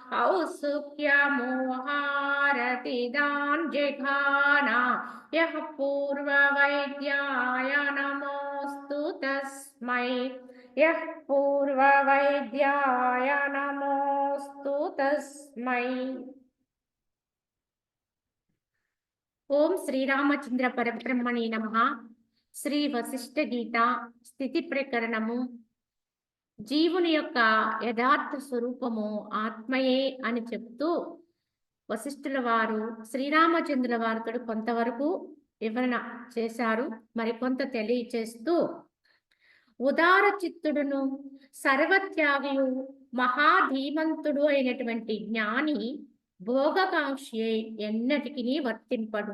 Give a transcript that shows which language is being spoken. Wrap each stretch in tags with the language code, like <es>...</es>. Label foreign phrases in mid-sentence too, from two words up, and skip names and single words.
<sa>औत्सुक्यमोहारतिदान् जिघाना यः पूर्ववैद्याय नमोऽस्तु तस्मै यः पूर्ववैद्याय नमोऽस्तु तस्मै। ఓం శ్రీరామచంద్ర పరబ్రహ్మణే నమః.</sa> <te>శ్రీ వశిష్ఠ గీత స్థితి ప్రకరణము. జీవుని యొక్క యథార్థ స్వరూపము ఆత్మయే అని చెప్తూ వశిష్ఠుల వారు శ్రీరామచంద్రుల వారితో కొంతవరకు వివరణ చేశారు, మరికొంత తెలియచేస్తూ ఉదార చిత్తుడును సర్వత్యాగియు మహాధీమంతుడు అయినటువంటి జ్ఞాని భోగకాంక్షే ఎన్నటికి వర్తింపడు.</te>